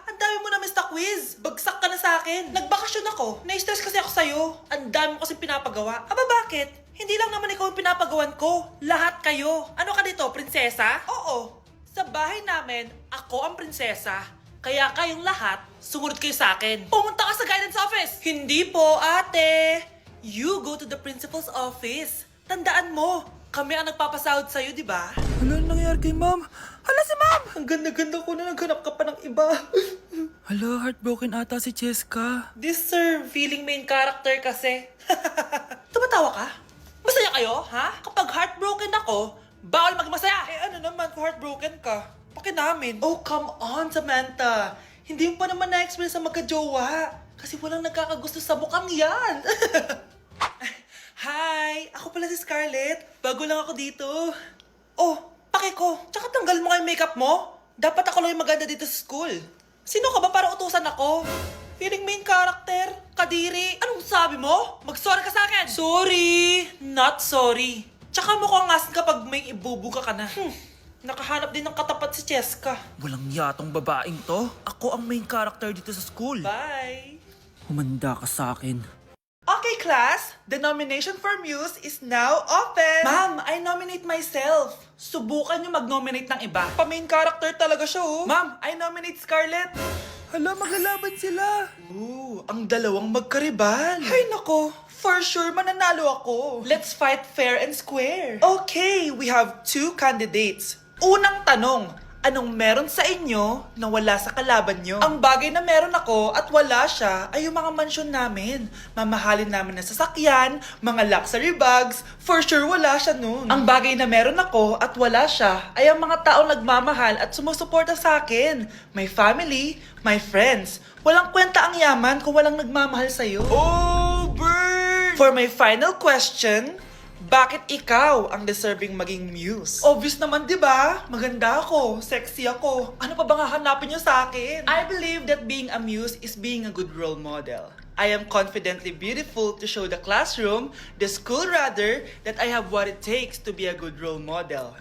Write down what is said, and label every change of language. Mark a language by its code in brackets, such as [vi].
[tl] Ang dami mo na miss na quiz. Bagsak ka na sa akin. Nagbakasyon ako. Na-stress kasi ako sa'yo. Ang dami mo kasi pinapagawa. Aba bakit? Hindi lang naman ikaw ang pinapagawan ko. Lahat kayo. Ano ka dito, prinsesa? Oo. Sa bahay namin, ako ang prinsesa. Kaya kayong lahat, sumunod kayo sa akin. Pumunta ka sa guidance office. Hindi po, ate. [en] You go to the principal's office. [tl] Tandaan mo, kami ang nagpapasahod sa'yo, di ba? Ano nangyari kay ma'am? Hala si ma'am! Ang ganda-ganda ko na naghanap ka pa ng iba. Hala, heartbroken ata si Cheska. This sir, feeling main character kasi. Tumatawa ka? Masaya kayo, ha? Kapag heartbroken ako, bawal maging masaya. Eh ano naman kung heartbroken ka? Paki namin. [en] Oh, come on, [tl] Samantha. Hindi mo pa naman na-experience sa magka-jowa. Kasi walang nagkakagusto sa mukhang yan. Hi! Ako pala si Scarlett. Bago lang ako dito. Oh, pake ko. Tsaka tanggal mo nga yung makeup mo. Dapat ako lang yung maganda dito sa school. Sino ka ba para utusan ako? Feeling main character? Kadiri? Anong sabi mo? Mag-sorry ka sa akin! Sorry! [en] Not sorry. [tl] Tsaka mukhang asin kapag may ibubuga ka na. Nakahanap din ng katapat si Cheska. Walang yatong babaeng to. Ako ang main character dito sa school. Bye! Humanda ka sa akin. [en] Okay, class. The nomination for Muse is now open. Ma'am, I nominate myself. [tl] Subukan niyo mag-nominate ng iba. Pa-main character talaga siya, oh. [en] Ma'am, I nominate Scarlett. [tl] Hala, maglalaban sila. Ooh, ang dalawang magkaribal. Ay, nako. [en] For sure, [tl] mananalo ako. [en] Let's fight fair and square. Okay, we have 2 candidates. [tl] Unang tanong, anong meron sa inyo na wala sa kalaban nyo? Ang bagay na meron ako at wala siya ay yung mga mansyon namin. Mamahalin namin na sasakyan, mga luxury bags, for sure wala siya nun. Ang bagay na meron ako at wala siya ay ang mga taong nagmamahal at sumusuporta sa akin. [en] My family, my friends. [tl] Walang kwenta ang yaman kung walang nagmamahal sa'yo. [en] Oh, burn! For my final question, [tl] bakit ikaw ang deserving maging muse? Obvious naman, di ba? Maganda ako, sexy ako. Ano pa bang hahanapin niyo sa akin? [en] I believe that being a muse is being a good role model. I am confidently beautiful to show the classroom, the school rather, that I have what it takes to be a good role model.